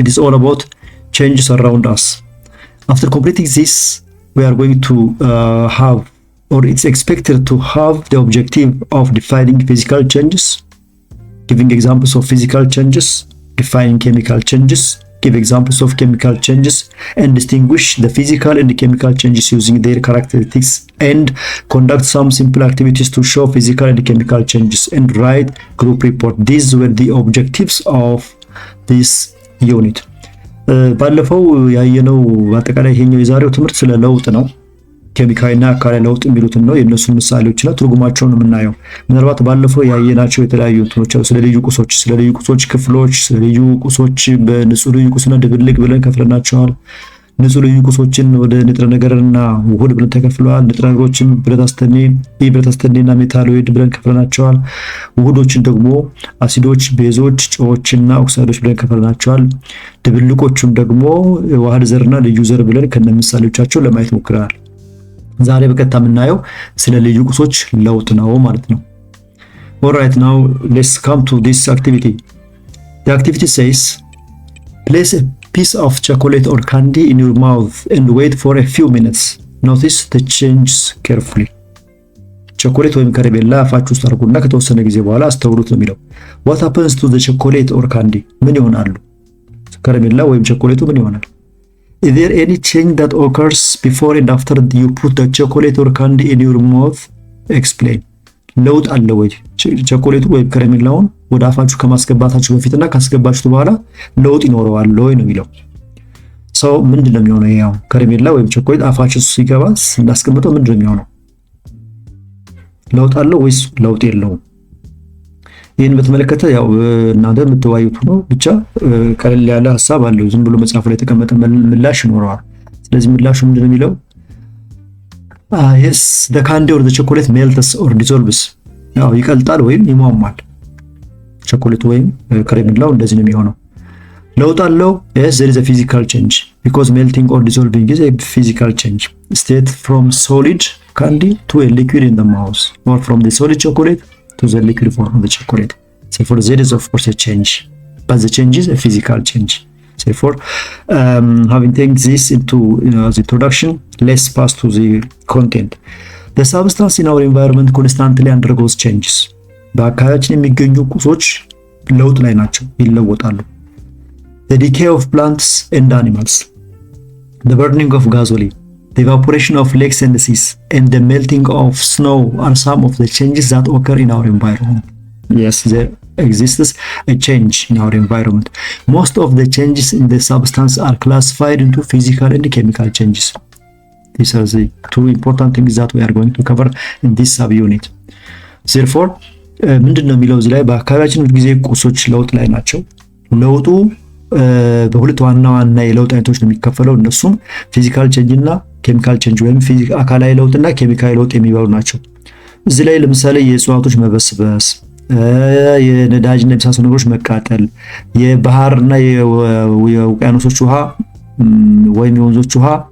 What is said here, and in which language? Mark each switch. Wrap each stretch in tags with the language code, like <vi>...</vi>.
<en>It is all about changes around us. After completing this, we are going to have, or it's expected to have, the objective of defining physical changes, giving examples of physical changes, defining chemical changes, give examples of chemical changes, and distinguish the physical and the chemical changes using their characteristics, and conduct some simple activities to show physical and chemical changes, and write group report. These were the objectives of this unit.</en> <am>ባለፈው ያየነው አጠቃላይ ይሄኛው የዛሬው ትምህርት ስለ ለውጥ ነው። ኬሚካልና አካላዊ ለውጥ የሚሉትን ነው። የነሱን ምሳሌዎችና ትርጉማቸውን የምናየው። ምናልባት ባለፈው ያየናቸው የተለያዩ እንትኖች አሉ። ስለ ልዩ ቁሶች ክፍሎች፣ ስለ ልዩ ቁሶች በንጹህ ልዩ ቁስና ድብልቅ ብለን ከፍለናቸዋል። ንጹህ ልዩ ቁሶችን ወደ ንጥረ ነገርና ውህድ ብለን ተከፍለዋል። ንጥረ ነገሮችን ብረት አስተኔና ሜታሎይድ ብለን ከፍለናቸዋል። ውህዶችን ደግሞ አሲዶች፣ ቤዞች፣ ጨዎችና ኦክሳይዶች ብለን ከፍለናቸዋል። ድብልቆቹን ደግሞ ዋህድ ዘርና ልዩ ዘር ብለን ከነምሳሌዎቻቸው ለማየት ሞክረናል። ዛሬ በቀጥታ የምናየው ስለ ልዩ ቁሶች ለውጥ ነው ማለት ነው።</am> <en>Alright, now let's come to this activity. The activity says, place a piece of chocolate or candy in your mouth and wait for a few minutes. Notice the changes carefully.</en> <am>ቸኮሌት ወይም ከረሜላ አፋችሁ ውስጥ አድርጉና ከተወሰነ ጊዜ በኋላ አስተውሉት ነው የሚለው።</am> <en>What happens to the chocolate or candy?</en> <am>ምን ይሆናሉ? ከረሜላ ወይም ቸኮሌቱ ምን ይሆናል?</am> <en>Is there any change that occurs before and after you put the chocolate or candy in your mouth? Explain.</en> <am>ለውጥ አለ ወይ? ቸኮሌቱ ወይም ከረሜላውን ወደ አፋችሁ ከማስገባታችሁ በፊትና ካስገባችሁት በኋላ ለውጥ ይኖረዋል ወይ ነው የሚለው። ሰው ምንድነው የሚሆነው? ያው ከረሜላ ወይም ቸኮሌት አፋችሁ ሲገባ ስናስቀምጠው ምንድነው የሚሆነው? ለውጥ አለው ወይስ ለውጥ የለውም? ይህን በተመለከተ ያው እናንተ የምትወያዩት ነው። ብቻ ቀለል ያለ ሐሳብ አለው። ዝም ብሎ መጽሐፉ ላይ የተቀመጠ ምላሽ ይኖረዋል። ስለዚህ ምላሹ ምንድነው የሚለው?</am> <en>Yes, the candy or the chocolate melts or dissolves.</en> <am>ያው ይቀልጣል ወይም ይሟሟል። ቸኮሌቱ ወይም ከረሜላው እንደዚህ ነው የሚሆነው። ለውጥ አለው?</am> <en>Yes, there is a physical change because melting or dissolving is a physical change. State from solid candy to a liquid in the mouth, or from the solid chocolate to the liquid form of the chocolate. Therefore, there is of course a change, but the change is a physical change. Therefore, having taken this into as introduction, let's pass to the content. The substance in our environment constantly undergoes changes.</en> <am>በአካባቢያችን የሚገኙ ቁሶች ለውጥ ላይ ናቸው፣ ይለወጣሉ።</am> <en>The decay of plants and animals, the burning of gasoline, the evaporation of lakes and seas, and the melting of snow are some of the changes that occur in our environment. Yes, there exists a change in our environment. Most of the changes in the substance are classified into physical and chemical changes. These are the two important things that we are going to cover in this subunit.</en> <am>Therefore, ምንድነው የሚለው እዚህ ላይ በአካባቢያችን ጊዜ ቁሶች ለውጥ ላይ ናቸው። ለውጡ በሁለት ዋና የለውጥ አይነቶች ነው የሚከፈለው። እነሱም ፊዚካል ቼንጅ እና ኬሚካል ቼንጅ ወይም አካላዊ ለውጥና ኬሚካዊ ለውጥ የሚባሉ ናቸው። እዚህ ላይ ለምሳሌ የእጽዋቶች መበስበስ፣ የነዳጅና የመሳሰሉ ነገሮች መቃጠል፣ የባህርና የውቅያኖሶች ውሃ ወይም የወንዞች ውሃ</am>